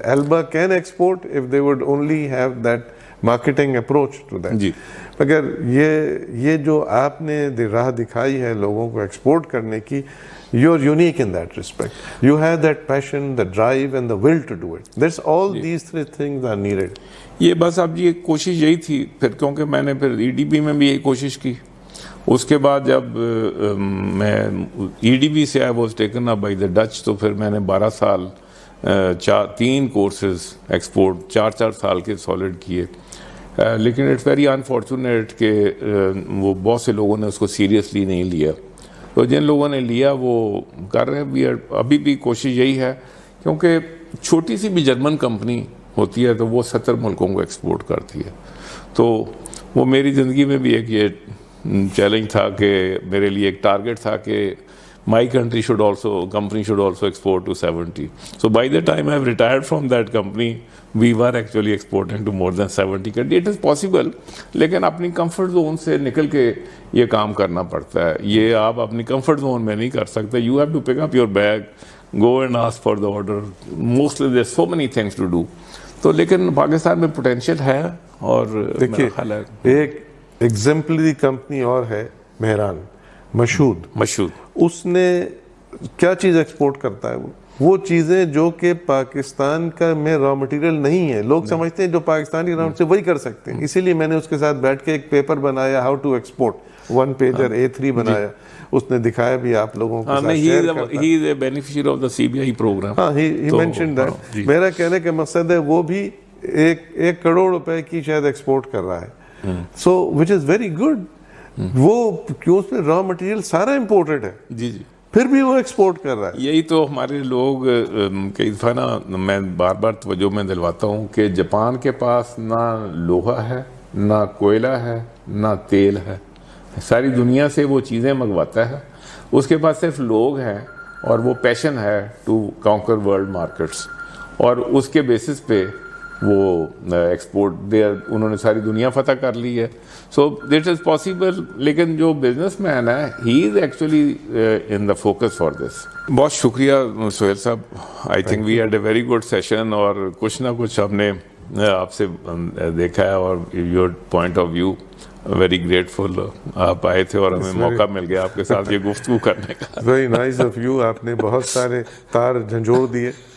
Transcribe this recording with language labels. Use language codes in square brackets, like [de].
[en] ایلبا can export if they would only have that marketing approach to that. [ur] جی مگر یہ جو آپ نے راہ دکھائی ہے لوگوں کو ایکسپورٹ کرنے کی, [en] you are unique in that respect. You have that passion, the drive and the will to do it. That's all these 3 things are needed. [ur] یہ بس اب یہ کوشش یہی تھی پھر, کیونکہ میں نے پھر EDB میں بھی یہی کوشش کی. اس کے بعد جب میں EDB سے [en] I was taken up by the Dutch, [ur] تو پھر میں نے 12 سال 3 کورسز ایکسپورٹ 4 سال کے سالڈ کیے. لیکن [en] it's very unfortunate [ur] کہ وہ بہت سے لوگوں نے اس کو سیریسلی نہیں لیا. تو جن لوگوں نے لیا وہ کر رہے ہیں. ابھی بھی کوشش یہی ہے, کیونکہ چھوٹی سی بھی جرمن کمپنی ہوتی ہے تو وہ 70 ملکوں کو ایکسپورٹ کرتی ہے. تو وہ میری زندگی میں بھی ایک یہ چیلنج تھا کہ میرے لیے ایک ٹارگٹ تھا کہ [en] my company should also export to 70. So by the time I've retired from that company, we were actually exporting to more than 70 countries. It is possible, [ur] لیکن اپنی کمفرٹ زون سے نکل کے یہ کام کرنا پڑتا ہے. یہ آپ اپنی کمفرٹ زون میں نہیں کر سکتے. [en] You have to pick up your bag, go and ask for the order. Mostly there's so many things to do. [ur] تو لیکن پاکستان میں پوٹینشیل ہے. اور دیکھیے ایک ایگزمپلری کمپنی اور ہے مہران, مشہود. اس نے کیا چیز ایکسپورٹ کرتا ہے؟ وہ چیزیں جو کہ پاکستان کا میں را مٹیریل نہیں ہے. لوگ سمجھتے ہیں جو پاکستانی را مٹیریل وہی کر سکتے ہیں. اسی لیے میں نے اس کے ساتھ بیٹھ کے ایک پیپر بنایا, [en] how to export, [ur] 1 pager A3 بنایا. اس نے دکھایا بھی آپ لوگوں کو. [en] He is a beneficiary of the CBI program. [ur] ہاں, [en] he mentioned that. [ur] میرا کہنے کا مقصد ہے وہ بھی 1 کروڑ روپے کی شاید ایکسپورٹ کر رہا ہے. [en] So which is very good. [ur] وہ کیوں اس میں را مٹیریل سارا امپورٹڈ ہے, جی پھر بھی وہ ایکسپورٹ کر رہا ہے. یہی تو ہمارے لوگ کئی دفعہ نا, میں بار بار توجہ میں دلواتا ہوں کہ جاپان کے پاس نہ لوہا ہے, نہ کوئلہ ہے, نہ تیل ہے. ساری دنیا سے وہ چیزیں منگواتا ہے. اس کے پاس صرف لوگ ہیں اور وہ پیشن ہے [en] to conquer world markets, [ur] اور اس کے بیسس پہ وہ ایکسپورٹ انہوں نے ساری دنیا فتح کر لی ہے. [en] So that is possible. [ur] لیکن جو [en] businessman [ur] ہے, [en] He is actually in the focus for this. [ur] بہت شکریہ سہیل صاحب. [en] I think we had a very good session, [ur] اور کچھ نہ کچھ ہم نے آپ سے دیکھا ہے, [en] اور your point of view very grateful. [ur] آپ آئے تھے اور ہمیں موقع مل گیا آپ کے ساتھ یہ گفتگو کرنے کا. [en] Very nice of you. [ur] آپ نے بہت سارے تار جھنجھوڑ دیے.